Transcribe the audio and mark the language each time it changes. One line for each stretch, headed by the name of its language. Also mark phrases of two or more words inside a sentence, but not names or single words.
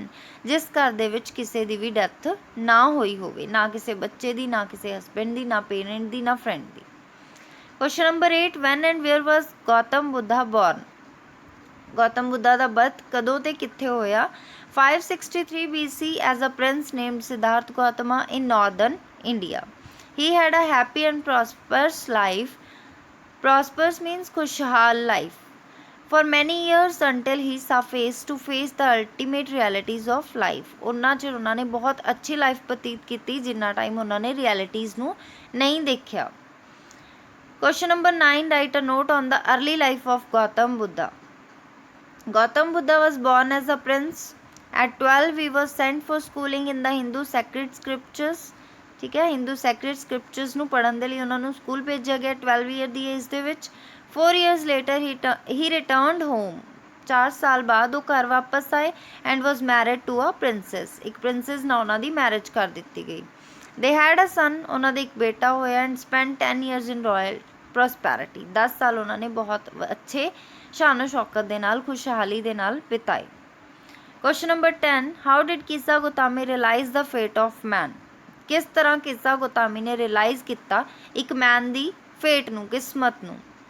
Punjabi: ਜਿਸ ਘਰ ਦੇ ਵਿੱਚ ਕਿਸੇ ਦੀ ਵੀ ਡੈਥ ਨਾ ਹੋਈ ਹੋਵੇ, ਨਾ ਕਿਸੇ ਬੱਚੇ ਦੀ, ਨਾ ਕਿਸੇ ਹਸਬੈਂਡ ਦੀ, ਨਾ ਪੇਰੈਂਟ ਦੀ, ਨਾ ਫਰੈਂਡ ਦੀ।
English: Question number 8 when and where was Gautam Buddha born.
Punjabi: ਗੌਤਮ ਬੁੱਧਾ ਦਾ ਬਰਥ ਕਦੋਂ ਤੇ ਕਿੱਥੇ ਹੋਇਆ।
English: 563 BC as a prince named Siddharth Gautama in northern India. He had a happy and prosperous life. Prosperous means खुशहाल life. For many years until he saw face to face the ultimate realities of life.
Punjabi: ਉਹਨਾਂ ਚਿਰ ਉਹਨਾਂ ਨੇ ਬਹੁਤ ਅੱਛੀ ਲਾਈਫ ਬਤੀਤ ਕੀਤੀ ਜਿੰਨਾ ਟਾਈਮ ਉਹਨਾਂ ਨੇ ਰਿਐਲਿਟੀਜ਼ ਨੂੰ ਨਹੀਂ ਦੇਖਿਆ।
English: Question number 9 write a note on the early life of Gautam Buddha. Gautam Buddha was born as a prince. At 12 he was sent for schooling in the Hindu sacred scriptures.
Hindi: ठीक है,
English: Hindu sacred scriptures
Punjabi: ਨੂੰ ਪੜ੍ਹਨ ਦੇ ਲਈ ਉਹਨਾਂ ਨੂੰ ਸਕੂਲ ਭੇਜਿਆ ਗਿਆ 12 ਈਅਰ ਦੀ ਏਜ ਦੇ ਵਿੱਚ।
English: 4 years later he returned home.
Punjabi: 4 ਸਾਲ ਬਾਅਦ ਉਹ ਘਰ ਵਾਪਸ ਆਏ
English: and was married to a princess.
Punjabi: ਇੱਕ ਪ੍ਰਿੰਸੈਸ ਨਾਲ ਉਹਨਾਂ ਦੀ ਮੈਰਿਜ ਕਰ ਦਿੱਤੀ ਗਈ।
English: They had a son.
Punjabi: ਉਹਨਾਂ ਦੇ ਇੱਕ ਬੇਟਾ ਹੋਇਆ
English: and spent 10 years in royal prosperity.
Punjabi: 10 ਸਾਲ ਉਹਨਾਂ ਨੇ ਬਹੁਤ ਅੱਛੇ ਸ਼ਾਨ ਸ਼ੌਕਤ ਦੇ ਨਾਲ, ਖੁਸ਼ਹਾਲੀ ਦੇ ਨਾਲ ਬਿਤਾਏ।
English: Question number 10 how did Kisa Gotami realize the fate of man.
Punjabi: ਕਿਸ ਤਰ੍ਹਾਂ ਕਿੱਜ਼ਾ ਗੋਤਾਮੀ ਨੇ ਰਿਅਲਾਈਜ਼ ਕੀਤਾ ਇੱਕ ਮੈਨ ਦੀ ਫੇਟ ਨੂੰ, ਕਿਸਮਤ ਨੂੰ।